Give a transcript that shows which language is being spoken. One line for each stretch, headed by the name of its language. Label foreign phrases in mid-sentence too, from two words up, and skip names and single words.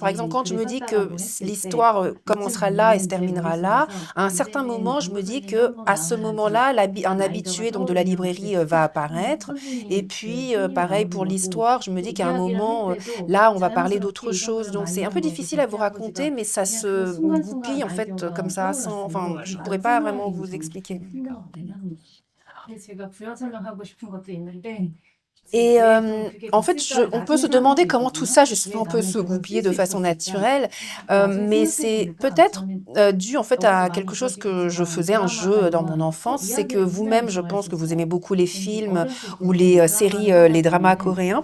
French: Par exemple, quand je me dis que l'histoire commencera là et se terminera là, à un certain moment, je me dis que à ce moment-là, un habitué donc de la librairie va apparaître. Et puis, pareil pour l'histoire, je me dis qu'à un moment, là, on va parler d'autre chose. Donc, c'est un peu difficile à vous raconter, mais ça se goupille en fait comme ça. Enfin, je ne pourrais pas vraiment vous expliquer.
Korean: 제가 부연 설명하고 싶은 것도 있는데
French: Et en fait, on peut se demander comment tout ça justement peut se goupiller de façon naturelle, mais c'est peut-être dû en fait à quelque chose que je faisais un jeu dans mon enfance. C'est que vous-même, je pense que vous aimez beaucoup les films ou les séries, les dramas coréens.